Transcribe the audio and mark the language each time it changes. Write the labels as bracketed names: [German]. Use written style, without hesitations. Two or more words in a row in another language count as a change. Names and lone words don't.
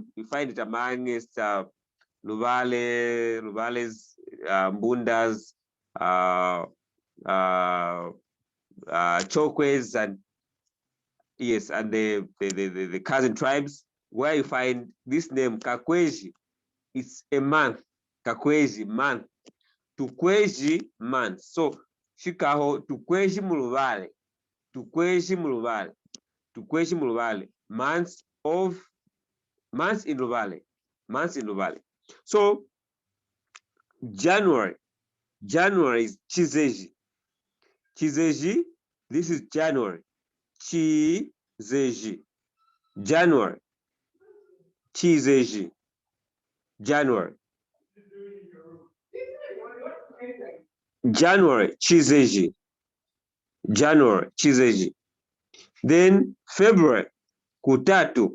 [English] You find it amongst Luvale's, Mbundas, Chokwes, and yes, and the cousin tribes, where you find this name Kakweji. It's a month. Kakweji, month. Tukweji, month. [Luvale] So Shikaho Tukweji Muluvale. tukweshi mu Luvale, tukweshi mu Luvale, [English] months in Luvale, months in Luvale. So January is chizeji. Chizeji, this is January. Chizeji. January. Chizeji. January. January, chizeji. January, chizeji. Then February, kutatu.